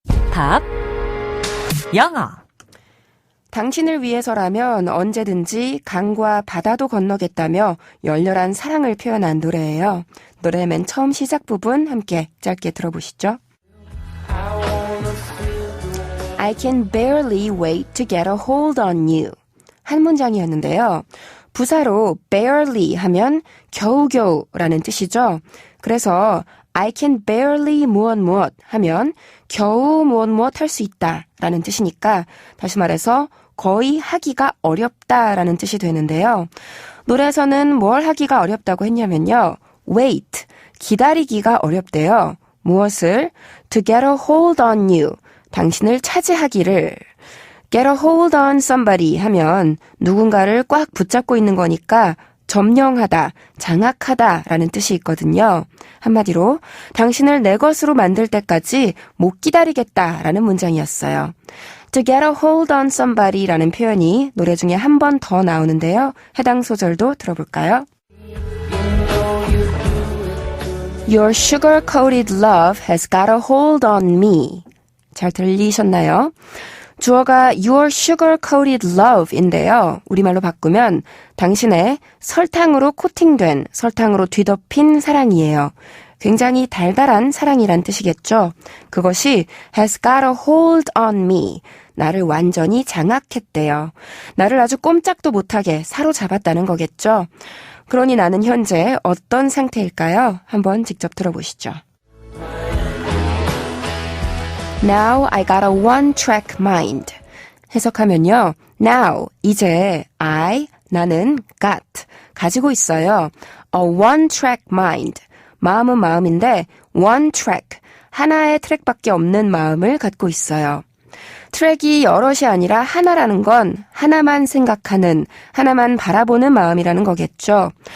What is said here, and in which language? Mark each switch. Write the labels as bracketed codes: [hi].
[ko] 팝 영어. 당신을 위해서라면 언제든지 강과 바다도 건너겠다며 열렬한 사랑을 표현한 노래예요. 노래 맨 처음 시작 부분 함께 짧게 들어보시죠. [en] I can barely wait to get a hold on you. [ko] 한 문장이었는데요. 부사로 barely 하면 겨우겨우라는 뜻이죠. 그래서 [en] I can barely [ko] 무엇 하면 겨우 무엇 할 수 있다 라는 뜻이니까 다시 말해서 거의 하기가 어렵다라는 뜻이 되는데요. 노래에서는 뭘 하기가 어렵다고 했냐면요. wait, 기다리기가 어렵대요. 무엇을? [en] to get a hold on you, [ko] 당신을 차지하기를. [en] get a hold on somebody [ko] 하면 누군가를 꽉 붙잡고 있는 거니까 점령하다, 장악하다 라는 뜻이 있거든요. 한마디로 당신을 내 것으로 만들 때까지 못 기다리겠다 라는 문장이었어요. [en] To get a hold on somebody [ko] 라는 표현이 노래 중에 한 번 더 나오는데요. 해당 소절도 들어볼까요? [en] Your sugar-coated love has got a hold on me. [ko] 잘 들리셨나요? 주어가 [en] your sugar-coated love [ko] 인데요. 우리말로 바꾸면 당신의 설탕으로 코팅된, 설탕으로 뒤덮인 사랑이에요. 굉장히 달달한 사랑이란 뜻이겠죠. 그것이 [en] has got a hold on me. [ko] 나를 완전히 장악했대요. 나를 아주 꼼짝도 못하게 사로잡았다는 거겠죠. 그러니 나는 현재 어떤 상태일까요? 한번 직접 들어보시죠. [en] Now I got a one-track mind. [ko] 해석하면요. Now, 이제 나는 got, 가지고 있어요. [en] A one-track mind. [ko] 마음은 마음인데 one-track, 하나의 트랙밖에 없는 마음을 갖고 있어요. 트랙이 여럿이 아니라 하나라는 건 하나만 생각하는, 하나만 바라보는 마음이라는 거겠죠.